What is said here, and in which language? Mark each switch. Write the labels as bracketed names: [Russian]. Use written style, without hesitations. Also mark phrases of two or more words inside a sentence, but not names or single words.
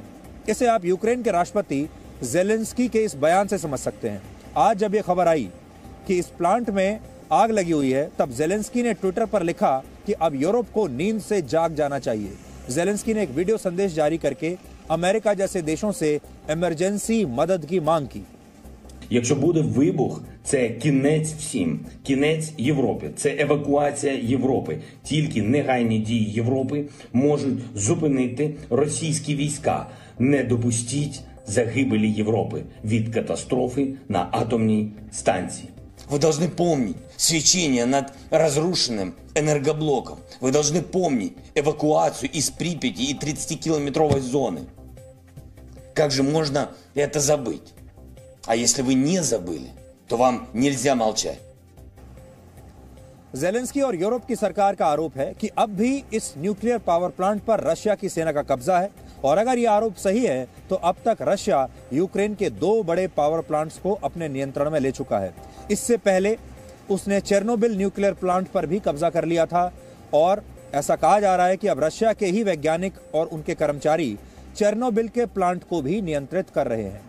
[Hindi] इसे आप यूक्रेन के राष्ट्रपति ज़ेलेंस्की के इस बयान से समझ सकते हैं। आज जब ये खबर आई कि इस प्लांट में आग लगी हुई है, तब जेलेंस्की ने ट्विटर पर लिखा कि अब यूरोप को नींद से जाग जाना चाहिए। जेलेंस्की ने एक वीडियो संदेश जारी करके अमेरिका जैसे देशों से इमरजेंसी मदद की मांग की। [Ukrainian] Якщо буде вибух, це кінець всім, кінець Європі, це евакуація Європи. Тільки негайні дії Європи можуть зупинити російські війська. Не допустіть загибелі Європи від катастрофи на атомній станції. [Russian] Вы должны помнить свечение над разрушенным энергоблоком. Вы должны помнить эвакуацию из Припяти и 30-километровой зоны. Как же можно это забыть? А если вы не забыли, то вам нельзя молчать. [Hindi] जेलेंस्की और यूरोप की सरकार का आरोप है कि अब भी इस [English] nuclear power plant [Hindi] पर रशिया की सेना का कब्जा है, और अगर यह आरोप सही है तो अब तक रशिया यूक्रेन के 2 बड़े [English] power plants [Hindi] को अपने नियंत्रण में ले चुका है। इससे पहले उसने चेर्नोबिल [English] nuclear plant [Hindi] पर भी कब्जा कर लिया था, और ऐसा कहा जा रहा है कि अब रशिया के ही वैज्ञानिक और उनके कर्मचारी चेर्नोबिल के प्लांट को भी नियंत्रित कर रहे हैं।